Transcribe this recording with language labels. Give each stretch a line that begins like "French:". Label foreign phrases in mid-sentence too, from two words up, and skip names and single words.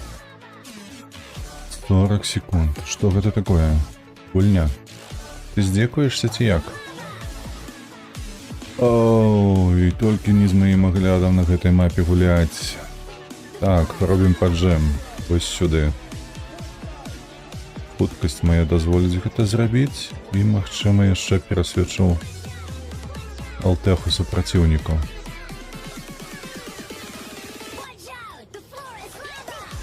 Russian: 40 секунд. Что это такое?
Belarusian: Гульня. Ты здзекуешься ці як? Оу, і толькі не з маім аглядам на гэтай мапе гуляць. Так, робім паджэм. Вось сюды. хуткасць мая дазволіць гэта зрабіць і, магчыма, яшчэ перасвечу алтэху супраціўнікаў.
English: Watch out! The floor is lava!